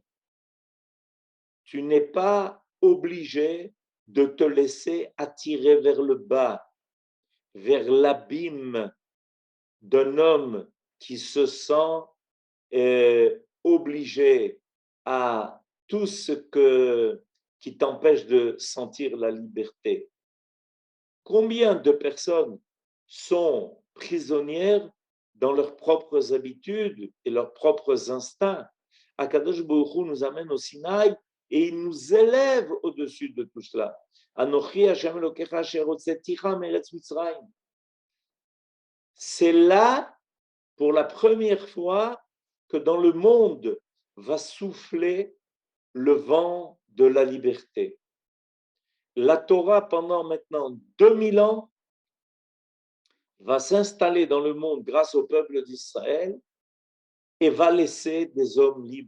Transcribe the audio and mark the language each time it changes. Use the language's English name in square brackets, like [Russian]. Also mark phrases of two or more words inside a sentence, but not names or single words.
[French] Tu n'es pas obligé de te laisser attirer vers le bas, vers l'abîme d'un homme qui se sent obligé à tout ce qui t'empêche de sentir la liberté. Combien de personnes sont prisonnières dans leurs propres habitudes et leurs propres instincts? [Hebrew] הקדוש ברוך הוא [French] nous amène au Sinaï et il nous élève au-dessus de tout cela. [Hebrew] אנכי השם אלקיך אשר הוצאתיך מארץ מצרים. [French] C'est là, pour la première fois, que dans le monde va souffler le vent de la liberté. La Torah, pendant maintenant 2000 ans, va s'installer dans le monde grâce au peuple d'Israël et va laisser des hommes libres.